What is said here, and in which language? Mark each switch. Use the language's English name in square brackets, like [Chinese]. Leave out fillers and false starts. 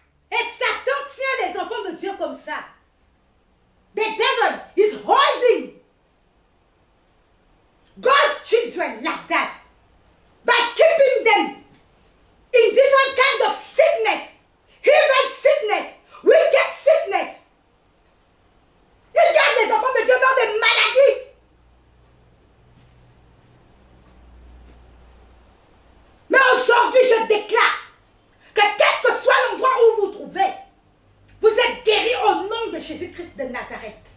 [French] Et Satan tient les enfants de Dieu comme ça. [English] The devil is holding God's children like that by keeping them in different kind of sickness, even sickness, wicked sickness. [French] Il garde les enfants de Dieu dans des maladies. Mais aujourd'hui, je déclare que quel que soit l'endroit où vous vous trouvez, vous êtes guéris au nom de Jésus-Christ de Nazareth.